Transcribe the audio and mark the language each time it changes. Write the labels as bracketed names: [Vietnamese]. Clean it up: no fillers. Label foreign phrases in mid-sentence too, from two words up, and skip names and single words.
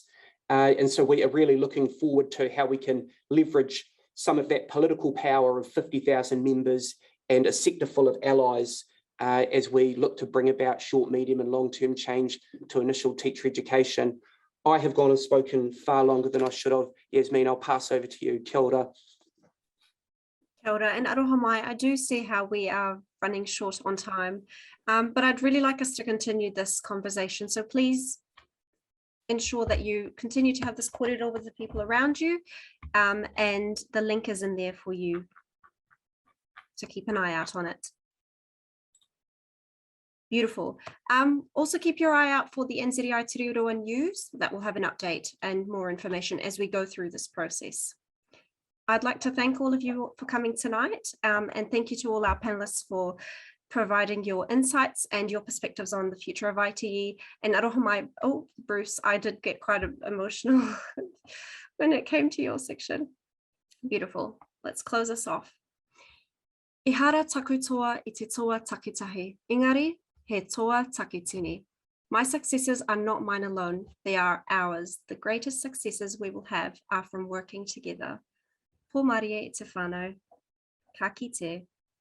[English] And so we are really looking forward to how we can leverage some of that political power of 50,000 members and a sector full of allies as we look to bring about short, medium and long-term change to initial teacher education. I have gone and spoken far longer than I should have. Yasmin, I'll pass over to you. [Māori] Kia ora. Kia ora, and aroha mai. [English] I do see how we are running short on time, but I'd really like us to continue this conversation. So please ensure that you continue to have this kōrero with the people around you, and the link is in there for you, so keep an eye out on it. Beautiful. Also keep your eye out for the NZEI Te Riu Roa news that will have an update and more information as we go through this process. I'd like to thank all of you for coming tonight, and thank you to all our panelists for providing your insights and your perspectives on the future of ITE. And [Māori] aroha mai, [English] oh, Bruce, I did get quite emotional when it came to your section. Beautiful. Let's close us off. [Māori] Ihara taku toa I te toa takitahi. Ingari, he toa takitini. [English] My successes are not mine alone. They are ours. The greatest successes we will have are from working together. [Māori] Pō marie I te whānau. Ka kite.